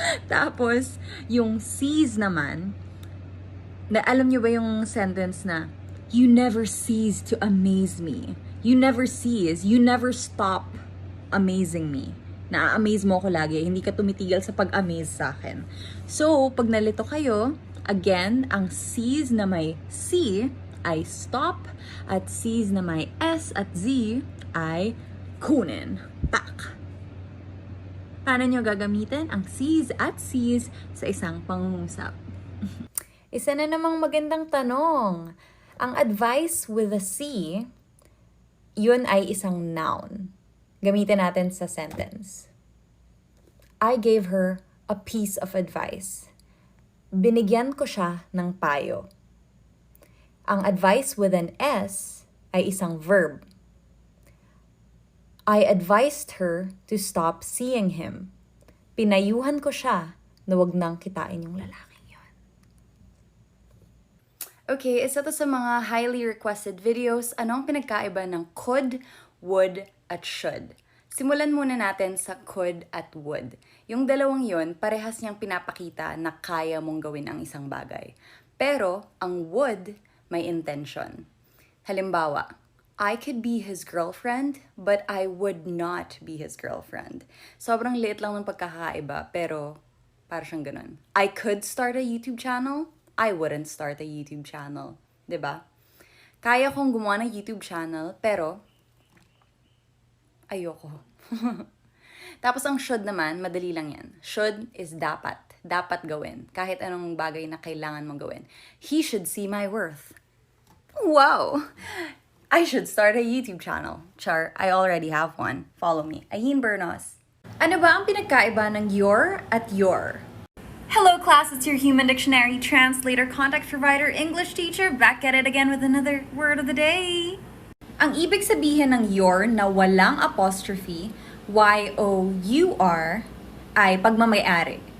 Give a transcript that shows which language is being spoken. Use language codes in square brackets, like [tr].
[tl] Tapos, yung seize naman, na alam niyo ba yung sentence na, [en] you never cease to amaze me. You never cease. You never stop amazing me. [tl] Na-amaze mo ko lagi. Hindi ka tumitigil sa pag-amaze sa akin. So, pag nalito kayo, again, ang C's na may C ay stop at C's na may S at Z ay kunin. Tak! Paano nyo gagamitin ang C's at C's sa isang pangungusap? Isa na namang magandang tanong. Ang advice with a C, yun ay isang noun. Gamitin natin sa sentence. [en] I gave her a piece of advice. [tl] Binigyan ko siya ng payo. Ang advice with an S ay isang verb. [en] I advised her to stop seeing him. [tl] Pinayuhan ko siya na wag nang kitain yung lalaking yon. Okay, isa to sa mga [en] highly requested videos. [tl] Anong pinagkaiba ng could, would, at should? Simulan muna natin sa could at would. Yung dalawang yon, parehas niyang pinapakita na kaya mong gawin ang isang bagay. Pero, ang would, may intention. Halimbawa, [en] I could be his girlfriend, but I would not be his girlfriend. [tl] Sobrang liit lang ng pagkakaiba, pero para siyang ganun. [en] I could start a YouTube channel, I wouldn't start a YouTube channel. [tl] 'Di ba? Kaya kong gumawa ng YouTube channel, pero ayoko. Tapos ang should naman, madali lang yan. Should is dapat. Dapat gawin. Kahit anong bagay na kailangan mong gawin. [en] He should see my worth. [tl] Wow! [en] I should start a YouTube channel. Char, I already have one. Follow me. Ayin Bernos. [tl] Ano ba ang pinagkaiba ng your at your? [en] Hello class, it's your Human Dictionary translator, context provider, English teacher, back at it again with another word of the day. [tl] Ang ibig sabihin ng your na walang apostrophe, Y-O-U-R, ay pagmamayari.